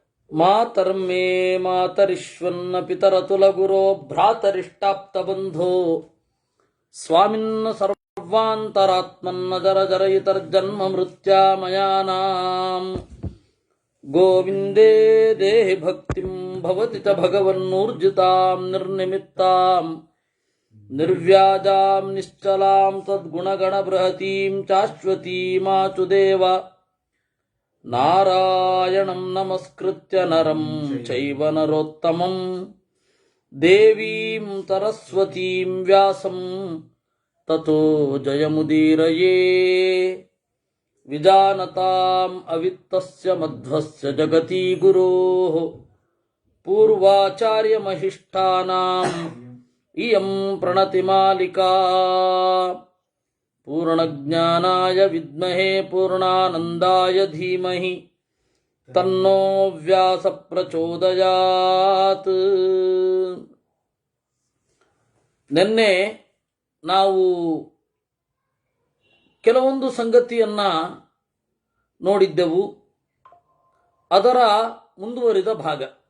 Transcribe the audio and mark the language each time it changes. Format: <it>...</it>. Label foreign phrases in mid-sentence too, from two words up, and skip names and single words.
<sa>मातर्मे मातरिश्वन्न पितरतुलगुरो भ्रातरिष्टाप्तबन्धो स्वामिन्न सर्वान्तरात्मन्न जर जरयितर्जन्म मृत्यामयानां गोविन्दे देहि भक्तिं भवति च भगवन्नूर्जितां निर्निमित्तां निर्व्याजां निश्चलां तद्गुणगण बृहतीं चाश्वतीमाचुदेव नारायणं नमस्कृत्य नरं चैव नरोत्तमं देवीं सरस्वतीं व्यासं ततो जयमुदीरये विजानतां अवित्तस्य मध्वस्य जगति गुरोः पूर्वाचार्यमहिष्ठानां इयं प्रणतिमालिका पूर्णज्ञानाय विद्महे पूर्णानन्दाय धीमहि तन्नो व्यास प्रचोदयात्.</sa> <kn>ನಿನ್ನೆ ನಾವು ಕೆಲವೊಂದು ಸಂಗತಿಯನ್ನ ನೋಡಿದ್ದೆವು. ಅದರ ಮುಂದುವರಿದ ಭಾಗ.</kn>